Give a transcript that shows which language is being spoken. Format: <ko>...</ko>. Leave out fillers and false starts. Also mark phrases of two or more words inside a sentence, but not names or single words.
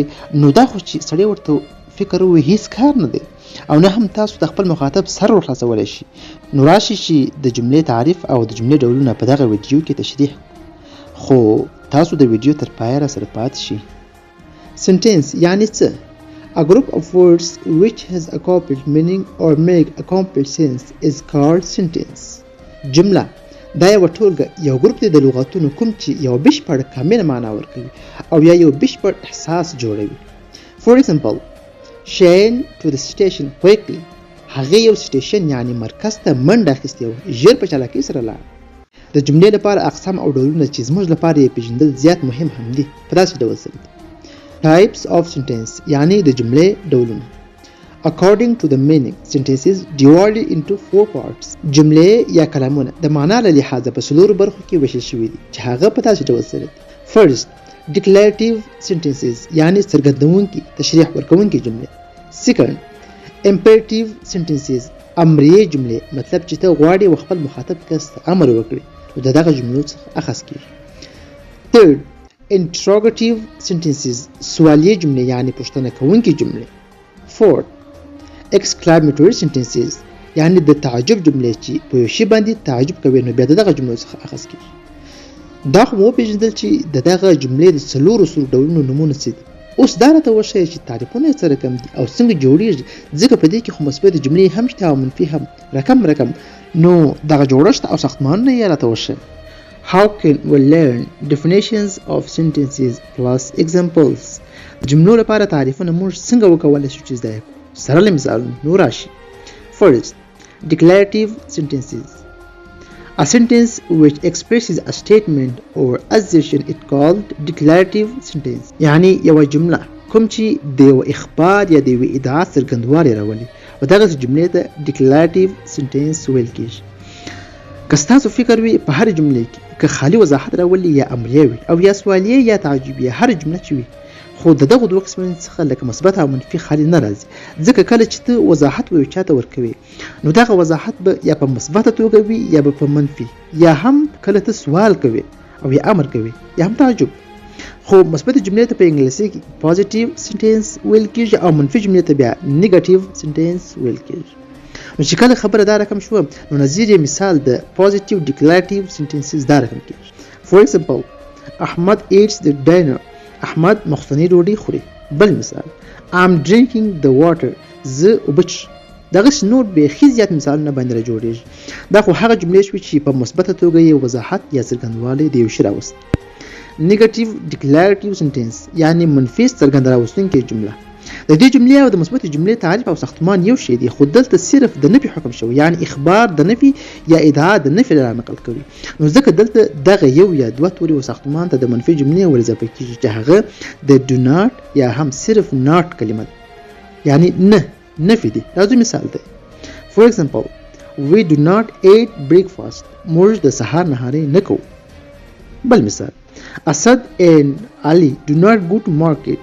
<ps>نو دا خو چې سړی ورته فکر وي هیڅ کار نه دی، او نه هم تاسو د خپل مخاطب سر ورخلاصولی شي. نو راشي چې د جملې تعریف او د جملې ډولونه په دغه ویډیو کې تشریح، خو تاسو د ویډیو تر پایه را سره پاتې شي. سنټنس یعنی څه؟</ps> <en>A group of words which has a complete meaning or make a complete sense is called sentence.</en> <ps>جمله دا یو ټولګه، یو ګروپ دی د لغاتونو کوم چې یو بشپړ کامله معنا ورکوي او یا یو بشپړ احساس جوړوي.</ps> <en>For example, Shane to the station quickly.</en> <ps>هغه یو سټیشن یعنی مرکز ته منډه اخیستې وه، ژر په چالاکۍ سره لاړ. د جملې لپاره اقسام او ډولونه چې زموږ لپاره یې پېژندل زیات مهم هم دي. په داسې ډول سره دي.</ps> <en>Types of sentence</en> <ps>یعنی د جملې ډولونه.</ps> <en>According to the meaning, sentences divided into 4 parts.</en> <ps>جملې یا کلامونه د معنا له لحاظه په څلورو برخو کې ویشل شوي دي چې هغه په داسې ډول سره دي.</ps> <en>First, declarative sentences</en> <ps>یعنی څرګندونکي تشریح ورکوونکي جملې. Second,</ps> <en>imperative sentences</en> <ps>امریه جملې، مطلب چې ته غواړې و خپل مخاطب کس ته امر وکړي نو د دغه جملو څخه اخذ کېږي. Third,</ps> <en>interrogative sentences</en> <ps>سوالیه جملې یعنی پوښتنه کوونکي جملې. Fourth,</ps> <en>exclamatory sentences</en> <ps>یعنی د تعجب جملې چې په یو شي باندې تعجب کوي نو بیا د دغه جملو څخه اخذ کېږي. دا خو مو وپېژندل چې د دغه جملې د څلورو ډولونو نومونه څه دي. اوس دا راته وښیه چې تعریفونه یې څه رقم دي او څنګه جوړېږي، ځکه په دې کې خو مثبت جملې هم شته او منفي هم، رقم. نو دغه جوړښت او ساختمانونه یې راته وښیه.</ps> <en>How can we learn definitions of sentences plus examples؟</en> <ps>جملو لپاره تعریفونه موږ څنګه وکولی شو چې زده یې کړو؟ سره له مثالونو. نو راشي.</ps> <en>First, declarative sentences. A sentence which expresses a statement or assertion is called declarative sentence.</en> <ps>یعنی یو جمله کوم چې د یو اخبار یا د یو ادعا څرګندوالی راولي او دغه جملې ته</ps> <en>declarative sentence</en> <ps>ویل کېږي. که ستاسو فکر وي په هر جملې کې که خالي وضاحت راولي یا امریه وي او یا سوالیه یا تعجبیه، هر جمله چې وي، خو د دغه دوه قسمونو څخه لکه مثبت او منفي خالي نه راځي، ځکه کله چې ته وضاحت یو چاته ورکوي نو دغه وضاحت به یا په مثبته توګه وي یا به په منفي، یا هم کله ته سوال کوي او یا امر کوي یا هم تعجب. خو مثبت جملې ته په انګلیسي کې</ps> <en>positive sentence</en> <ps>ویل کېږي او منفي جملې ته بیا</ps> <en>negative sentence</en> <ps>ویل کېږي. نو چې کله خبره دا رقم شوه نو نظیر یې مثال د</ps> <en>positive declarative sentences</en> <ps>دا رقم کېږي.</ps> <en>For example, احمد eats the dinner.</en> <ps>احمد مخصنی ډوډۍ خوري. بل مثال</ps> <en>I'm drinking the water.</en> <ps>زه اوبه څښم. دغسې نور بیخي زیات مثالونه باندې راجوړېږي. دا خو هغه جملې شوې چې په مثبته توګه یې وضاحت یا څرګندوالی د یو شي راوست.</ps> <en>Negative declarative sentence</en> <ps>یعنی منفي څرګند راوستونکې جمله. د دې جملې او د مثبت جملې تعریف او ساختمان یو شی دی، خو دلته صرف د نفي حکم شوی، یعنی اخبار د نفي یا ادعا د نفي را نقل کوي. نو ځکه دلته دغه یو یا دوه توري و ساختمان ته د منفي جملې ور اضافه کېږي چې هغه د</ps> <en>do not</en> <ps>یا هم صرف not کلمه ده، یعنی نه نفي دی. راځو مثال دی.</ps> <en>For example, we do not eat breakfast.</en> <ps>موږ د سهار نهاري نه کوو. بل مثال اسد</ps> <en>and Ali do not go to market.</en>